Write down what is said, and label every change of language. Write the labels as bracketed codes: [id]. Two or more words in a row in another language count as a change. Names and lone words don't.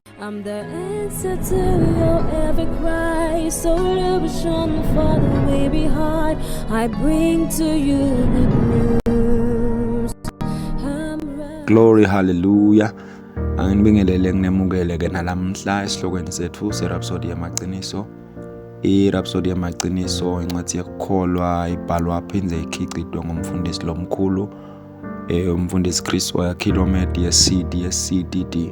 [en] I'm the answer to your every cry. So illusion for the way behind. I bring to you good news. Glory, hallelujah. [ss] Angibingelele nginemukele ke nalamhla esihlokweni sethu seRhapsody yamaqiniso. iRhapsody yamaqiniso incwadi yokukholwa ibhalwa phindze ikhicitwe ngumfundisi lomkhulu umfundisi Chris Oyakhilomede ye-CDD.